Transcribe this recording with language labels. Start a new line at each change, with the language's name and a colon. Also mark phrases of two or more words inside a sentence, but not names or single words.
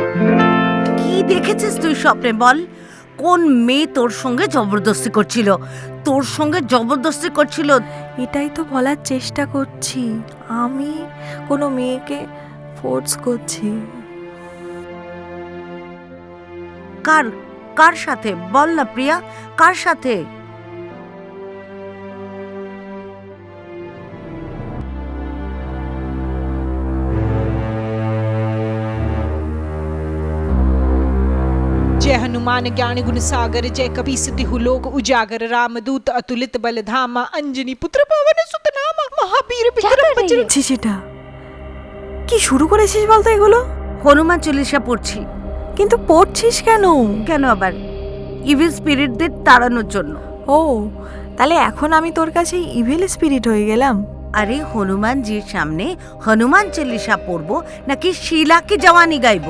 Bangla: কি দেখেছিস তুই স্বপ্নে বল? কোন মেয়ে তোর সঙ্গে জবরদস্তি করছিল? তোর সঙ্গে জবরদস্তি করছিল। এটাই তো বলার চেষ্টা করছি, আমি কোনো মেয়েকে ফোর্স করছি। কার কার সাথে বল না প্রিয়া, কার সাথে?
Hindi: जय हनुमान ज्ञान गुण सागर, जय कपी सिद्धि लोक उजागर, रामदूत अतुलित बल धामा, अंजनी पुत्र पवन सुत नामा, महावीर विक्रम बजरंग।
Bangla: সেটা কি শুরু করেছিস বলতো এগুলো? হনুমান চল্লিশা পড়ছি। কিন্তু পড়ছিস কেন? কেন আবার?
English: evil spirits
Bangla: তাড়ানোর জন্য। ও, তাহলে এখন আমি তোর কাছে
English: evil spirit
Bangla: হয়ে গেলাম? আরে হনুমানজির সামনে হনুমান চল্লিশা পড়বো নাকি শিলাকে জওয়ানি গাইবো?